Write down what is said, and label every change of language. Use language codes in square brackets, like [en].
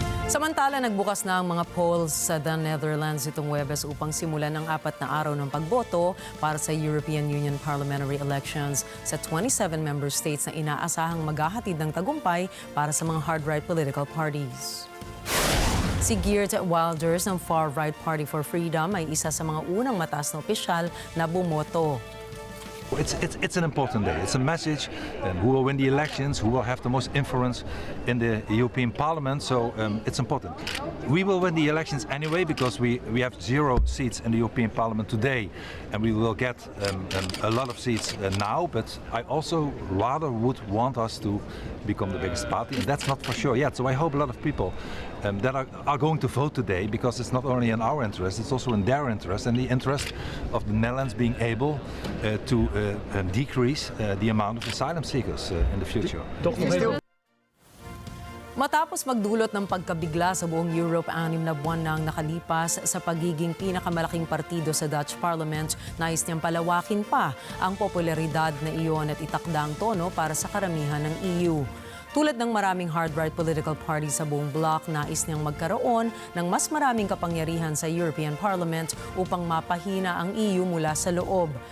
[tl] Samantala, nagbukas na ang mga polls sa The Netherlands itong Huwebes upang simulan ang 4 na araw ng pagboto para sa European Union parliamentary elections sa 27 member states na inaasahang maghahatid ng tagumpay para sa mga hard-right political parties. Si Geert Wilders ng far-right Party for Freedom ay isa sa mga unang mataas na opisyal na bumoto. [en] It's an important day. It's a message who will win the elections, who will have the most influence in the European Parliament. So it's important. We will win the elections anyway because we have 0 seats in the European Parliament today, and we will get a lot of seats now. But I also rather would want us to become the biggest party, and that's not for sure yet. So I hope a lot of people that are going to vote today, because it's not only in our interest, it's also in their interest and the interest of the Netherlands being able to decrease the amount of asylum seekers in the future. [tl] Matapos magdulot ng pagkabigla sa buong Europe, 6 na buwan nang nakalipas sa pagiging pinakamalaking partido sa Dutch Parliament, nais niyang palawakin pa ang popularidad na iyon at itakda ang tono para sa karamihan ng EU. Tulad ng maraming hard-right political parties sa buong bloc, nais niyang magkaroon ng mas maraming kapangyarihan sa European Parliament upang mapahina ang EU mula sa loob.